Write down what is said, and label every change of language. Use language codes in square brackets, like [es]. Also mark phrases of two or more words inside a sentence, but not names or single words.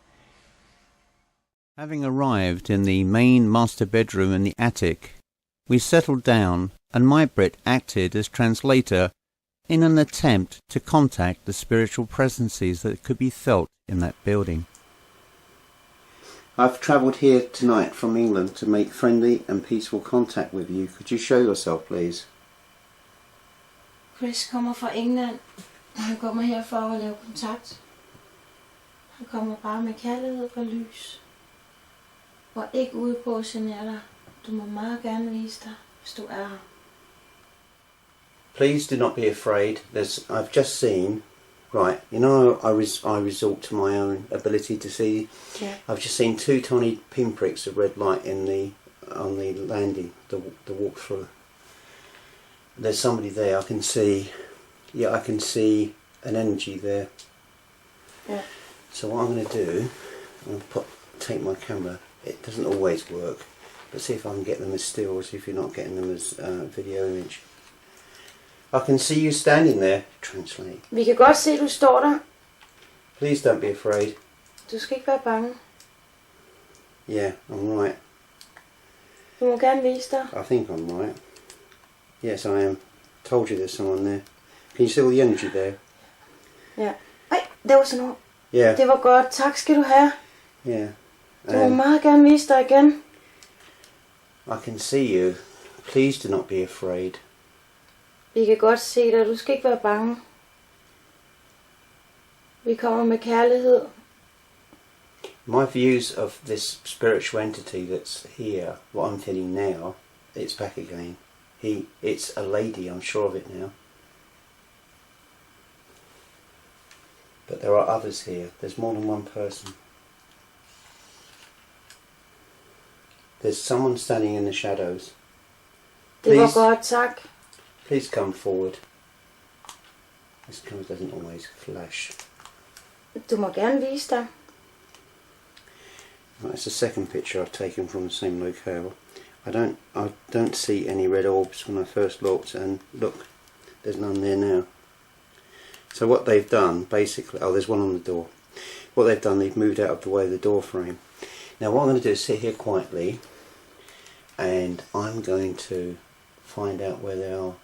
[en] Having arrived in the main master bedroom in the attic, we settled down and Majbritt acted as translator in an attempt to contact the spiritual presences that could be felt in that building. I've travelled here tonight from England to make friendly and peaceful contact with you. Could you show yourself, please? [da] Chris kommer fra England. Han kommer her for at lave kontakt. Han kommer bare med kærlighed og lys. Og ikke ude på at genere dig. Du må meget gerne vise dig, hvis du er her. [en] Please do not be afraid. I've just seen, right, you know I resort to my own ability to see. Yeah. I've just seen 2 tiny pinpricks of red light on the landing, the walk-through. There's somebody there, I can see, I can see an energy there. Yeah. So what I'm going to do, I'm going to take my camera. It doesn't always work, but see if I can get them as stills if you're not getting them as video image. I can see you standing there. Translate. [da] Vi kan godt se, du står der. [en] Please don't be afraid. [da] Du skal ikke være bange. [en] Yeah, I'm right. [da] Du må gerne vise dig. [en] I think I'm right. Yes, I am. Told you there's someone there. Can you see all the energy there? [da] Ja. Ej, det var sådan noget. [en] Yeah. [da] Det var godt. Tak skal du have. [en] Yeah. [da] Du må meget gerne vise dig igen. [en] I can see you. Please do not be afraid. [da] Vi kan godt se dig. Du skal ikke være bange. Vi kommer med kærlighed. [en] My views of this spiritual entity that's here, what I'm feeling now, it's back again. It's a lady, I'm sure of it now. But there are others here. There's more than one person. There's someone standing in the shadows. [da] Det var godt, tak. [en] Please come forward. This camera doesn't always flash. [da] Du må gerne vise dig. [en] Right, it's the second picture I've taken from the same locale. I don't see any red orbs when I first looked, and look, there's none there now. So what they've done, basically, there's one on the door. What they've done, they've moved out of the way of the door frame. Now what I'm going to do is sit here quietly, and I'm going to find out where they are.